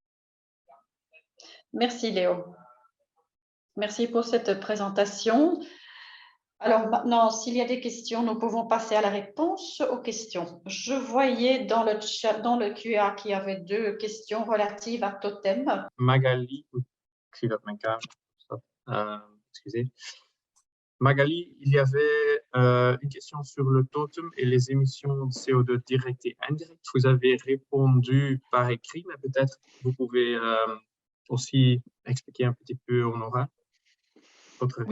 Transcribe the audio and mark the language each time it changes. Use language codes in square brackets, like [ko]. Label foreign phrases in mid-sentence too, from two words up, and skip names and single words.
[fr] Merci Léo. Merci pour cette présentation. Alors maintenant, s'il y a des questions, nous pouvons passer à la réponse aux questions. Je voyais dans le chat, dans le QA qu'il y avait 2 questions relatives à Totem. Magali, [nl] ik zie dat mijn camera staat. [fr] Excusez. Magali, il y avait une question sur le totem et les émissions de CO2 directes et indirectes. Vous avez répondu par écrit, mais peut-être vous pouvez aussi expliquer un petit peu en oral votre réponse.